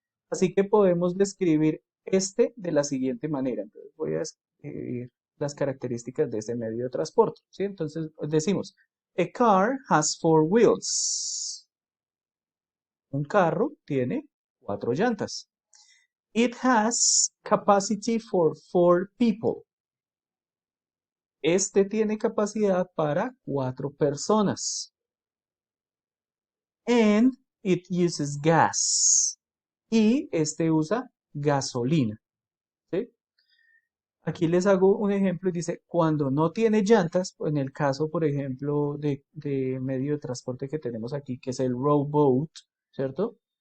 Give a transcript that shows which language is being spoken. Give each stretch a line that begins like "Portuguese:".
Spanish: Así que podemos describir este de la siguiente manera. Entonces voy a escribir las características de este medio de transporte, ¿sí? Entonces decimos,
English: A car has four wheels.
Spanish: Un carro tiene cuatro llantas.
English: It has capacity for four people.
Spanish: Este tiene capacidad para cuatro personas.
English: And it uses gas.
Spanish: Y este usa gasolina. ¿Sí? Aquí les hago un ejemplo y dice, cuando no tiene llantas, en el caso, por ejemplo, de medio de transporte que tenemos aquí, que es el rowboat, ¿cierto?